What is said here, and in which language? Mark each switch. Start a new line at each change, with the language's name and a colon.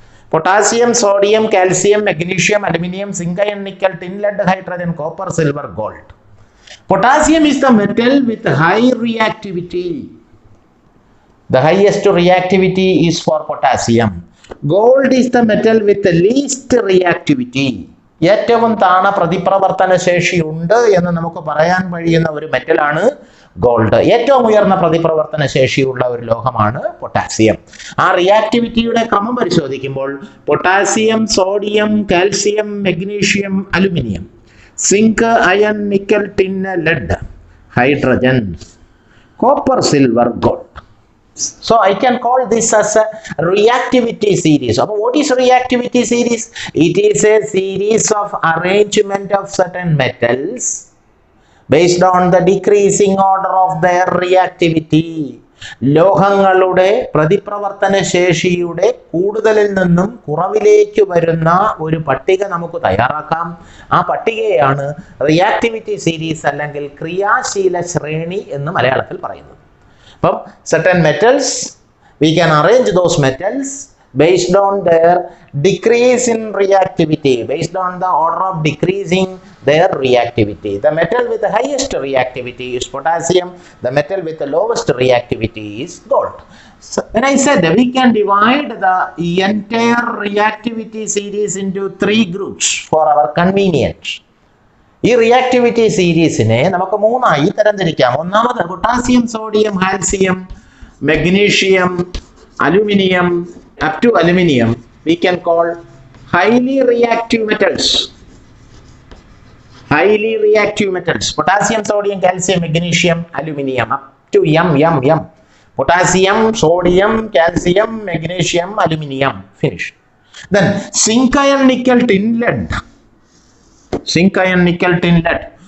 English: Potassium, sodium, calcium, magnesium, aluminum, zinc, iron, nickel, tin, lead, hydrogen, copper, silver, gold. Potassium is the metal with high reactivity. The highest reactivity is for potassium. Gold is the metal with the least reactivity.
Malayalam: ഏറ്റവും താണ പ്രതിപ്രവർത്തന ശേഷി ഉണ്ട് എന്ന് നമുക്ക് പറയാൻ കഴിയുന്ന ഒരു മെറ്റലാണ് gold. ഏറ്റവും ഉയർന്ന പ്രതിപ്രവർത്തന ശേഷിയുള്ള ഒരു ലോഹമാണ് പൊട്ടാസ്യം. ആ റിയാക്ടിവിറ്റിയുടെ ക്രമം പരിശോധിക്കുമ്പോൾ potassium, sodium, calcium, magnesium, aluminium, zinc, iron, nickel, tin, lead, hydrogen, copper, silver, gold.
English: So I can call this as a reactivity series. So what is reactivity series? It is a series of arrangement of certain metals based on the decreasing order of their reactivity.
Malayalam: ലോഹങ്ങളുടെ പ്രതിപ്രവർത്തന ശേഷിയുടെ കൂടുതലിൽ നിന്നും കുറവിലേക്ക് വരുന്ന ഒരു പട്ടിക നമുക്ക് തയ്യാറാക്കാം. ആ പട്ടികയാണ് റിയാക്ടിവിറ്റി സീരീസ് അല്ലെങ്കിൽ ക്രിയാശീല ശ്രേണി എന്ന് മലയാളത്തിൽ പറയുന്നത്.
English: Certain metals, we can arrange those metals based on their decrease in reactivity, based on the order of decreasing their reactivity. The metal with the highest reactivity is potassium. The metal with the lowest reactivity is gold. So when I said we can divide the entire reactivity series into 3 groups for our convenience.
Malayalam: ഈ reactivity സീരീസിനെ നമുക്ക് 3ആയി തരംതിരിക്കാം.
English: ഒന്നാമത് potassium, sodium, calcium, magnesium, aluminium, up to aluminium we can call highly reactive metals. Highly reactive metals. Potassium, sodium, calcium, magnesium, aluminum up to M. Potassium, sodium, calcium, magnesium, aluminum. Finish. Then zinc, iron, nickel, tin, lead. Zinc, iron, nickel, tin, lead.